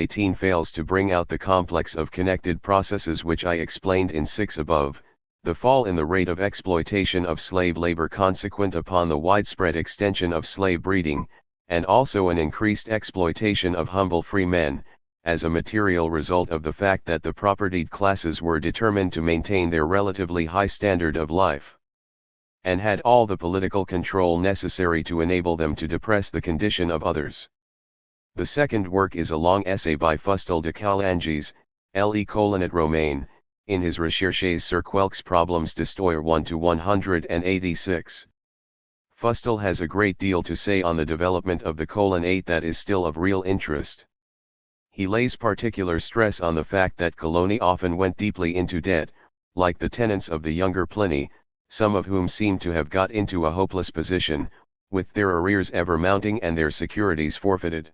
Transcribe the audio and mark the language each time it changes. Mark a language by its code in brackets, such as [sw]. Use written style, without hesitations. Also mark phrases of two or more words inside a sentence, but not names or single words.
[en] 18 fails to bring out the complex of connected processes which I explained in 6 above, the fall in the rate of exploitation of slave labor consequent upon the widespread extension of slave breeding, and also an increased exploitation of humble free men, as a material result of the fact that the propertied classes were determined to maintain their relatively high standard of life, and had all the political control necessary to enable them to depress the condition of others. The second work is a long essay by Fustel de Coulanges, et Romain, in his Recherches sur quelques problèmes d'histoire 1-186. Fustel has a great deal to say on the development of the colonate that is still of real interest. He lays particular stress on the fact that colony often went deeply into debt, like the tenants of the younger Pliny, some of whom seem to have got into a hopeless position, with their arrears ever mounting and their securities forfeited.